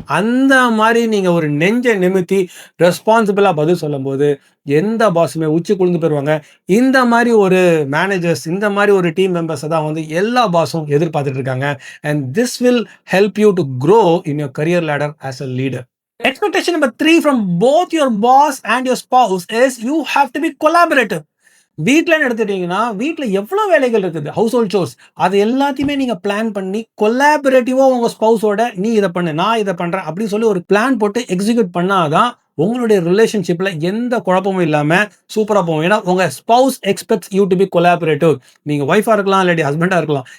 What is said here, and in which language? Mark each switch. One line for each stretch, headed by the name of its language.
Tamil: அந்த மாரி நீங்க ஒரு நெஞ்ச நிமித்தி ரெஸ்பான்சிபிளா பதில் சொல்லும்போது, எந்த பாஸுமே உச்சி குளிந்து போயிருவாங்க. இந்த மாரி ஒரு மேனேஜர்ஸ், இந்த மாரி ஒரு டீம் மெம்பர்ஸ தான் வந்து எல்லா பாஸும் எதிர்பார்த்துட்டு இருக்காங்க.
English: And this will help you to grow in your career ladder as a leader. Expectation number 3 from both your boss and your spouse is you have to be collaborative.
Tamil: வீட்லன்னு எடுத்துட்டீங்கன்னா, வீட்ல எவ்வளோ வேலைகள் இருக்குது. House hold source. அது எல்லாத்தையுமே நீங்க plan பண்ணி கொலாபரேட்டிவா உங்க ஸ்பௌஸோட நீ இத பண்ணு, நான் இத பண்றேன் அப்படின்னு சொல்லி ஒரு பிளான் போட்டு எக்ஸிக்யூட் பண்ணா தான் உங்களுடைய ரிலேஷன்ஷிப்ல எந்த குழப்பமும் இல்லாம சூப்பரா போகும். ஏன்னா உங்க
English: Spouse expects you to be collaborative.
Tamil: நீங்க ஒய்ஃபா இருக்கலாம், இல்லாட்டி ஹஸ்பண்டா இருக்கலாம்.